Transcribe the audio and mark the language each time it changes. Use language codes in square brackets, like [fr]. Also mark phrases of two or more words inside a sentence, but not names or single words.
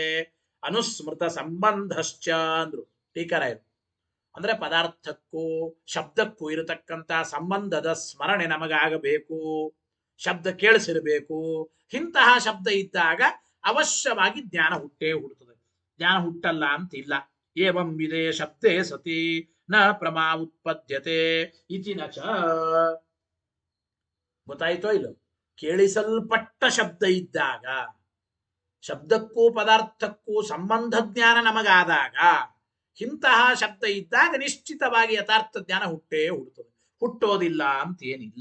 [sa] ಅನುಸ್ಮೃತ ಸಂಬಂಧಶ್ಚ [kn] ಅಂದ್ರು ಟೀಕರಾಯರು. ಅಂದ್ರೆ ಪದಾರ್ಥಕ್ಕೂ ಶಬ್ದಕ್ಕೂ ಇರತಕ್ಕಂತ ಸಂಬಂಧದ ಸ್ಮರಣೆ ನಮಗಾಗಬೇಕು, ಶಬ್ದ ಕೇಳಿಸಿರಬೇಕು. ಇಂತಹ ಶಬ್ದ ಇದ್ದಾಗ ಅವಶ್ಯವಾಗಿ ಜ್ಞಾನ ಹುಟ್ಟೇ ಹುಟ್ಟುತ್ತದೆ. ಜ್ಞಾನ ಹುಟ್ಟಲ್ಲ ಅಂತಿಲ್ಲ. [sa] ಏವಂ ವಿಧೇ ಶಬ್ದೇ ಸತಿ ನ ಪ್ರಮಾ ಉತ್ಪದ್ಯತೆ ಇತಿ ನ ಚ. [kn] ಗೊತ್ತಾಯ್ತೋ ಇಲ್ಲ? ಕೇಳಿಸಲ್ಪಟ್ಟ ಶಬ್ದ ಇದ್ದಾಗ, ಶಬ್ದಕ್ಕೂ ಪದಾರ್ಥಕ್ಕೂ ಸಂಬಂಧ ಜ್ಞಾನ ನಮಗಾದಾಗ, ಇಂತಹ ಶಬ್ದ ಇದ್ದಾಗ ನಿಶ್ಚಿತವಾಗಿ ಯಥಾರ್ಥ ಜ್ಞಾನ ಹುಟ್ಟೇ ಹುಟ್ಟುತ್ತದೆ. ಹುಟ್ಟೋದಿಲ್ಲ ಅಂತೇನಿಲ್ಲ.